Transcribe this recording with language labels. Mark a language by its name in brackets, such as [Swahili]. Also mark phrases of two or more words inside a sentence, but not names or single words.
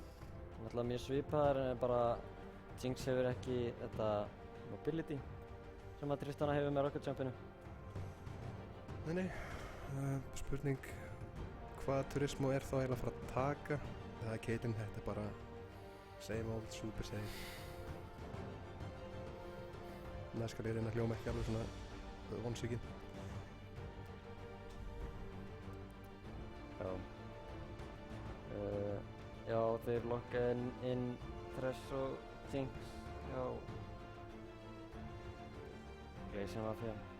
[Icelandic] Náttúrulega mjög svipaðar en bara Jinx hefur ekki þetta mobility sem að Tristana hefur með Rocket Jumpinu. Nei, spurning hvað Turismo er þá eiginlega að fara að taka. Það er Caitlyn, þetta er bara [English] same old, super safe. [Icelandic] Næst skal ég reyna að hljóma ekki alveg svona vonsvikinn. Já. Já, þeir lokka inn Thresh og Jinx hjá Glacier Mafia.